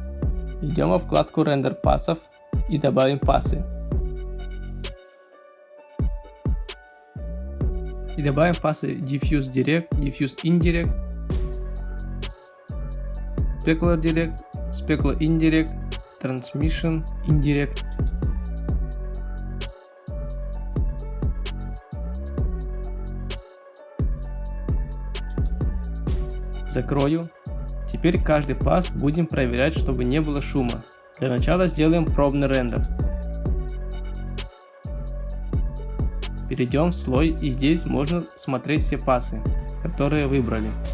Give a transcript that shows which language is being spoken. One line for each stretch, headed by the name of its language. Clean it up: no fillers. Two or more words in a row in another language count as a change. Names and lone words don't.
Russian: Идем во вкладку рендер пассов и добавим пассы. И добавим пассы
English: Diffuse Direct, Diffuse Indirect, Specular Direct, Specular Indirect, Transmission Indirect.
Russian: Закрою. Теперь каждый пасс будем проверять, чтобы не было шума. Для начала сделаем пробный рендер. Перейдем в слой, и здесь можно смотреть все пассы, которые выбрали.